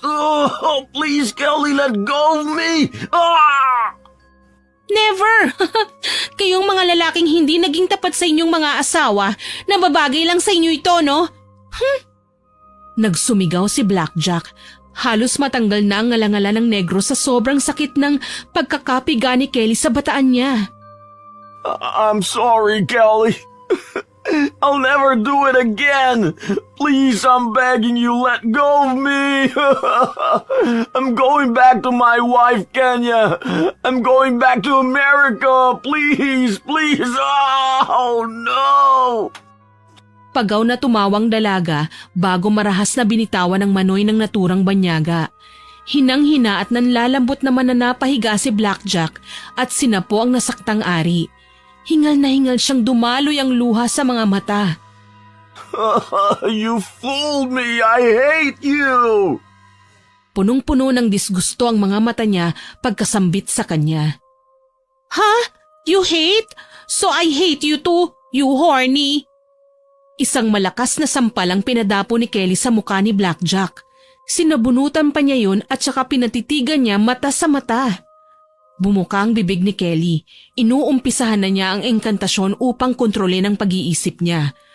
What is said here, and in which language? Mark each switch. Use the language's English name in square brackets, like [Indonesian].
[English] Oh, please, Kelly, let go of me! Ah! Never! [Filipino] Kayong mga lalaking hindi naging tapat sa inyong mga asawa, nababagay lang sa inyo ito, no? Nagsumigaw si Blackjack. Halos matanggal na ang ngalangala ng negro sa sobrang sakit ng pagkakapiga ni Kelly sa bataan niya. [English] I'm sorry, Kelly. I'll never do it again. Please, I'm begging you, let go of me. I'm going back to my wife, Kenya. I'm going back to America. Please, please. Oh, no. [Filipino] Pagaw na tumawang dalaga bago marahas na binitawan ng manoy ng naturang banyaga. Hinang-hina at nanlalambot naman na napahiga si Blackjack at sinapo ang nasaktang ari. Hingal na hingal siyang dumaloy ang luha sa mga mata. [English] You fooled me! I hate you! [Filipino] Punong-puno ng disgusto ang mga mata niya pagkasambit sa kanya. [English] Ha? You hate? So I hate you too, you horny! [Filipino] Isang malakas na sampal ang pinadapo ni Kelly sa mukha ni Blackjack. Sinabunutan pa niya yun at saka pinatitigan niya mata sa mata. Bumuka ang bibig ni Kelly. Inuumpisahan na niya ang engkantasyon upang kontrolin ang pag-iisip niya.